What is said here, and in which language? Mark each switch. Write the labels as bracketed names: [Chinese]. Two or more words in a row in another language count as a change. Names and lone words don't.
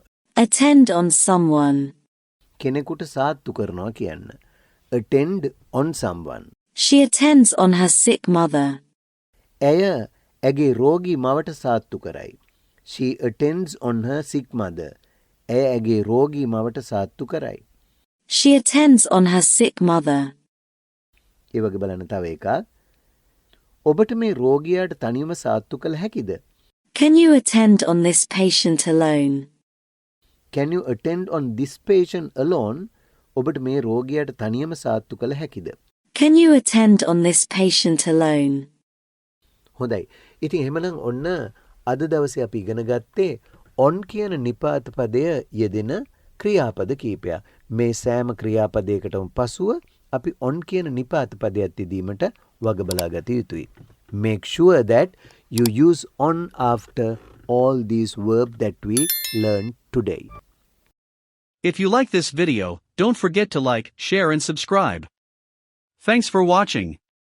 [English] Attend on someone. [Sinhala] කෙනෙකුට සාත්තු කරනවා කියන්න. [English] Attend on someone. She attends on her sick mother. [Sinhala] ඇය ඇගේ රෝගී මවට සාත්තු කරයි. [English] She attends on her sick mother. [Sinhala] ඇය ඇගේ රෝගී මවට සාත්තු කරයි. [English] She attends on her sick mother. [Sinhala] ඒ වගේ බලන්න තව එකක්. ඔබට මේ රෝගියාට තනියම සාත්තු කළ හැකිද? [English] Can you attend on this patient alone? Can you attend on this patient alone? [Sinhala] ඔබට මේ රෝගියාට තනියම සාත්තු කළ හැකිද? [English] Can you attend on this patient alone? [Sinhala] හොඳයි. ඉතින් එහෙමනම් ඔන්න අද දවසේ අපි ඉගෙන ගත්තේ on කියන නිපාත පදය යෙදෙන ක්‍රියාපද කීපයක්. මේ සෑම ක්‍රියාපදයකටම පසුව අපි on කියන නිපාත පදයක් යෙදීමට වග බලා ගත යුතුයි. [English] Make sure that you use on after all these verbs that we learned today. If you like this video, don't forget to like, share and subscribe. Thanks for watching.